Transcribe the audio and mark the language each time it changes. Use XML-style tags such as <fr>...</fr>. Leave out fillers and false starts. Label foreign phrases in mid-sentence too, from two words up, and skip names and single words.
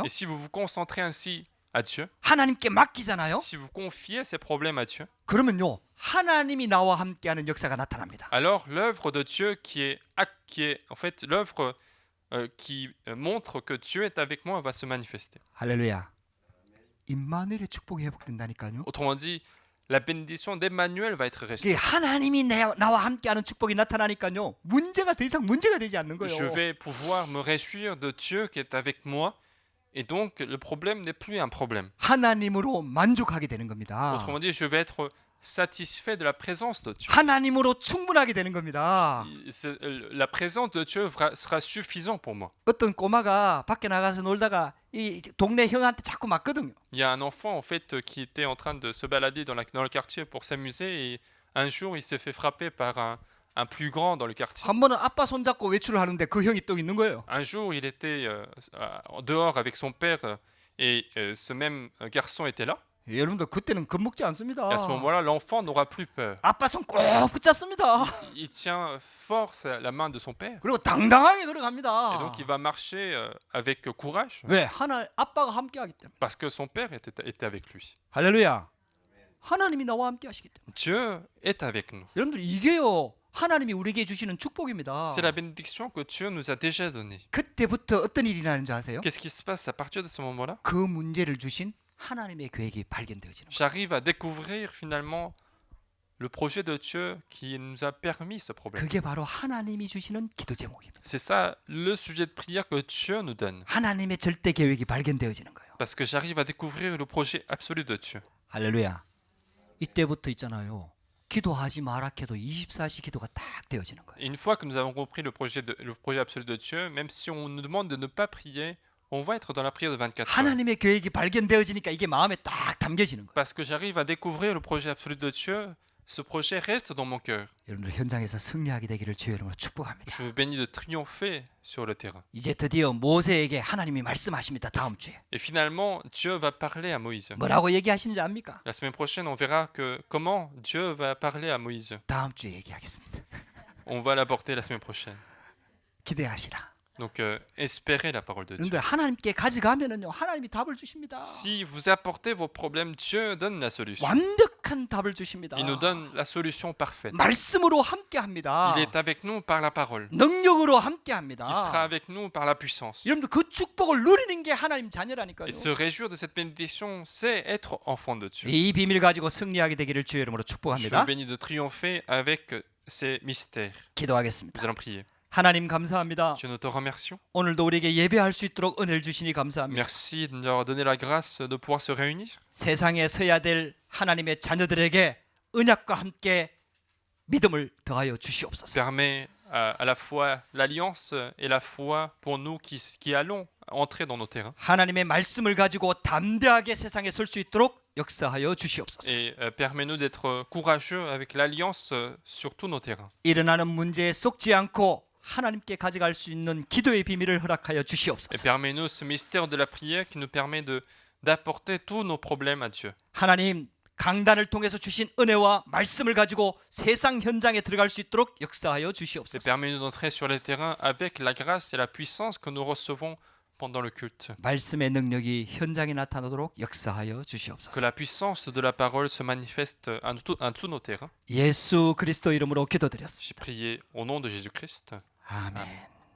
<fr>et si vous vous concentrez ainsi à Dieu,</fr> <ko>하나님께 맡기잖아요.</ko> <fr>si vous confiez ces problèmes à Dieu,</fr> <ko>그러면요 하나님이 나와 함께하는 역사가 나타납니다.</ko> <fr>alors l'œuvre de Dieu qui est en fait l'œuvre qui montre que Dieu est avec moi va se manifester.</fr> <ko>할렐루야. 임마누엘의 축복이 회복된다니까요.</ko> <fr>Autrement dit, la bénédiction d'Emmanuel va être</fr> <ko>이게</ko> <fr>restaurée.</fr> <ko>하나님이 나와 함께하는 축복이 나타나니까요. 문제가 더 이상 문제가 되지 않는</ko> <fr>Je</fr> <ko>거예요.</ko> <fr>vais pouvoir me réjouir de Dieu qui est avec moi. Et donc, le problème n'est plus un problème.</fr> <ko>하나님으로 만족하게 되는 겁니다.</ko> <fr>Autrement dit, je vais être satisfait de la présence de Dieu.</fr> <ko>하나님으로 충분하게 되는 겁니다.</ko> <fr>La présence de Dieu sera suffisant pour moi.</fr> <ko>어떤 꼬마가 밖에 나가서 놀다가 이 동네 형한테 자꾸 맞거든요.</ko> <fr>Il y a un enfant en fait qui était en train de se balader dans le quartier pour s'amuser et un jour il s'est fait frapper par un plus grand dans le quartier.</fr> <ko>한 번은 아빠 손잡고 외출을 하는데 그 형이 또 있는 거예요.</ko> <fr>Un jour il était dehors avec son père et ce même garçon était là.</fr> <ko>여러분들 그때는 겁먹지 않습니다.</ko> <fr>Et à ce moment-là, l'enfant n'aura plus peur.</fr> <ko>아빠 손 꼭 붙잡습니다.</ko> <fr>Il tient fort la main de son père.</fr> <ko>그리고 당당하게</ko> <fr>Et</fr> <ko>걸어갑니다.</ko> <fr>donc il va marcher avec courage</fr> <ko>왜? 아빠가 함께하기 때문에.</ko> <fr>parce que son père était avec lui.</fr> <ko>할렐루야. 하나님이 나와 함께하시기 때문에.</ko> <fr>Dieu est avec nous.</fr> <ko>여러분들 이게요. 하나님이 우리에게 주시는 축복입니다.</ko> <fr>C'est la bénédiction que Dieu nous a déjà donnée.</fr> <ko>그때부터 어떤 일이 나는 줄 아세요?</ko> <fr>Qu'est-ce qui se passe à partir de ce moment-là?</fr> <ko>그 문제를 주신 하나님의 계획이 발견되어지는 거예요.</ko> <fr>J'arrive à découvrir finalement le projet de Dieu qui nous a permis ce problème.</fr> <ko>그게 바로 하나님이 주시는 기도 제목입니다.</ko> <fr>C'est ça le sujet de prière que Dieu nous donne.</fr> <ko>하나님의 절대 계획이 발견되어지는 거예요.</ko> <fr>Parce que j'arrive à découvrir le projet absolu de Dieu.</fr> <ko>할렐루야. 이때부터 있잖아요. 기도하지 마라 해도 24시 기도가 딱 되어지는 거예요.</ko> <fr>Et une fois que nous avons compris le projet absolu de Dieu, même si on nous demande de ne pas prier, on va être dans la prière de 24 heures.</fr> <ko>하나님의 계획이 발견되어지니까 이게 마음에 딱 담겨지는 거예요.</ko> <fr>Parce que j'arrive à découvrir le projet absolu de Dieu, ce projet reste dans mon cœur.</fr> <ko>여러분들 현장에서 승리하게 되기를 주의 이름으로 축복합니다.</ko> <fr>Je vous bénis de triompher sur le terrain.</fr> <ko>이제 드디어 모세에게 하나님이 말씀하십니다. 다음 주에.</ko> <fr>Et finalement, Dieu va parler à Moïse.</fr> <ko>뭐라고 얘기하시는지 압니까?</ko> <fr>La semaine prochaine, on verra comment Dieu va parler à Moïse.</fr> <ko>다음 주에 얘기하겠습니다.</ko> <fr>On va l'aborder la semaine prochaine.</fr> <ko>기대하시라.</ko> <fr>Donc, espérez la parole de Dieu.</fr> <ko>여러분들 하나님께 가져가면은요. 하나님이 답을 주십니다.</ko> <fr>Si vous apportez vos problèmes, Dieu donne la solution.</fr> <ko>완벽한 답을 주십니다.</ko> <fr>Il nous donne la solution parfaite.</fr> <ko>말씀으로 함께합니다.</ko> <fr>Il est avec nous par la parole.</fr> <ko>능력으로</ko> <fr>Il sera</fr> <ko>함께합니다.</ko> <fr>avec nous par la puissance.</fr> <ko>여러분들 그 축복을 누리는 게 하나님 자녀라니까요.</ko> <fr>Et se réjouir de cette bénédiction, c'est être enfant de Dieu.</fr> <ko>이 비밀 가지고 승리하게 되기를 주의 이름으로</ko> <fr>Je suis</fr> <ko>축복합니다.</ko> <fr>béni de triompher avec ces mystères.</fr> <ko>기도하겠습니다.</ko> <fr>Nous allons prier.</fr> <ko>하나님 감사합니다.</ko> <fr>Dieu, nous te remercions.</fr> <ko>오늘도 우리에게 예배할 수 있도록 은혜를 주시니 감사합니다.</ko> <fr>Merci de nous avoir donné la grâce de pouvoir se réunir.</fr> <ko>세상에 서야 될 하나님의 자녀들에게 언약과 함께 믿음을 더하여 주시옵소서.</ko> <fr>Permet à la fois l'alliance et la foi pour nous qui allons entrer dans nos terrains.</fr> <ko>하나님의 말씀을 가지고 담대하게 세상에 설 수 있도록 역사하여 주시옵소서.</ko> <fr>Et permet-nous d'être courageux avec l'alliance sur tous nos terrains.</fr> <ko>일어나는 문제에 쏙지 않고 하나님께 가져갈 수 있는 기도의 비밀을 허락하여</ko> <fr>Et</fr> <ko>주시옵소서.</ko> <fr>permet-nous ce mystère de la prière qui nous permet d'apporter tous nos problèmes à Dieu.</fr> <ko>하나님 강단을 통해서 주신 은혜와 말씀을 가지고 세상 현장에 들어갈 수 있도록 역사하여</ko> <fr>Et</fr> <ko>주시옵소서.</ko> <fr>permet-nous d'entrer sur les terrains avec la grâce et la puissance que nous recevons pendant le culte.</fr> <ko>말씀의 능력이 현장에 나타나도록 역사하여</ko> <fr>Que</fr> <ko>주시옵소서.</ko> <fr>la puissance de la parole se manifeste à tous nos terrains.</fr> <ko>예수 그리스도 이름으로 기도드렸습니다.</ko> <fr>J'ai prié au nom de Jésus-Christ.</fr> <ko>아멘.</ko>